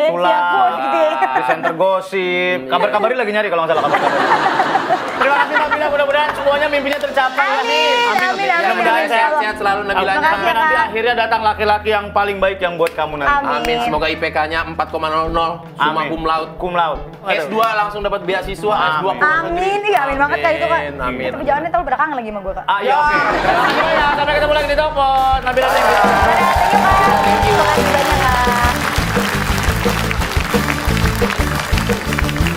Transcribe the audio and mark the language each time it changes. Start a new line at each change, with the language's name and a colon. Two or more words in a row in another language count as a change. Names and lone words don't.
Indonesian: Sulap, siap bos gitu ya. presenter gosip. Kabar-kabari lagi nyari kalau nggak salah kabar-kabari. Terima kasih Nabila, mudah-mudahan semuanya mimpinya tercapai. Amin. Mudah-mudahan Sehat-sehat selalu Nabilanya. Makasih, sampai nanti Kak. akhirnya datang laki-laki yang paling baik yang buat kamu nanti. Amin. Semoga IPK-nya 4,00,
Latin: summa
Indonesian: Amin.
Latin: cum laude. Cum laude.
Indonesian: S2 langsung dapat beasiswa, S2 ke luar negeri. Amin, iya amin banget Kak itu, Kak. Amin. Tapi jangan terlalu berdakangan lagi sama gue, Kak. Ah, ya oke. Terima kasih banyak. Sampai ketemu lagi di toko. Nabila,
English: thank you. Thank you,
Indonesian: Kak. Terima kasih banyak, Kak.